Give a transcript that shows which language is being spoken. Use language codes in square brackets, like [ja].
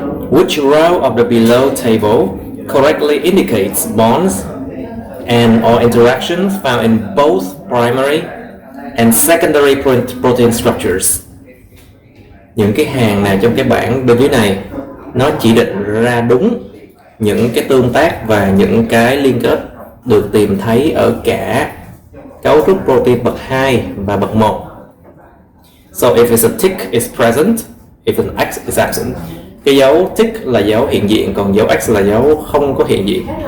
[en] Which row of the below table correctly indicates bonds and or interactions found in both primary and secondary protein structures? [vi] Những cái hàng nào trong cái bảng bên dưới này nó chỉ định ra đúng những cái tương tác và những cái liên kết được tìm thấy ở cả cấu trúc protein bậc 2 và bậc 1. [en] So if it's a tick is present, if an X is absent. [vi] Cái dấu tick là dấu hiện diện, còn dấu X là dấu không có hiện diện.